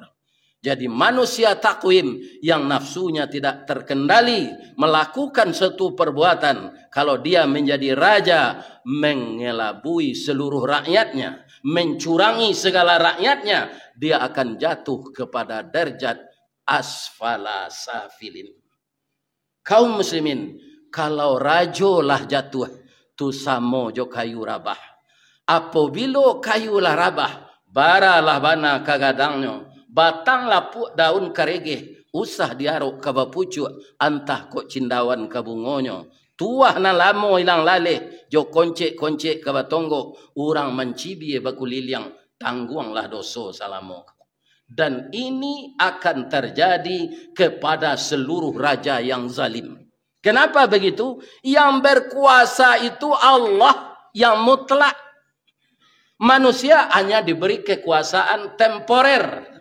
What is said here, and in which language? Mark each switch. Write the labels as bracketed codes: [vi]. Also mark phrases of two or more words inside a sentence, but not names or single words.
[id] Jadi manusia takwim yang nafsunya tidak terkendali melakukan suatu perbuatan. Kalau dia menjadi raja, mengelabui seluruh rakyatnya, mencurangi segala rakyatnya, dia akan jatuh kepada derajat [ar] asfala safilin. [min] Kaum muslimin, kalau rajo lah jatuh, tu samo jo kayu rabah. Apabila kayu lah rabah, baralah bana kagadangnya, batang lapuk daun karege, usah diaruk kabapucu, antah kok cindawan kabungonyo. Tuah na lamo ilang lale, jo koncek-koncek kabatongo, urang mencibi bakuliliang, tangguanglah doso salamo. [id] Dan ini akan terjadi kepada seluruh raja yang zalim. Kenapa begitu? Yang berkuasa itu Allah yang mutlak. Manusia hanya diberi kekuasaan temporer.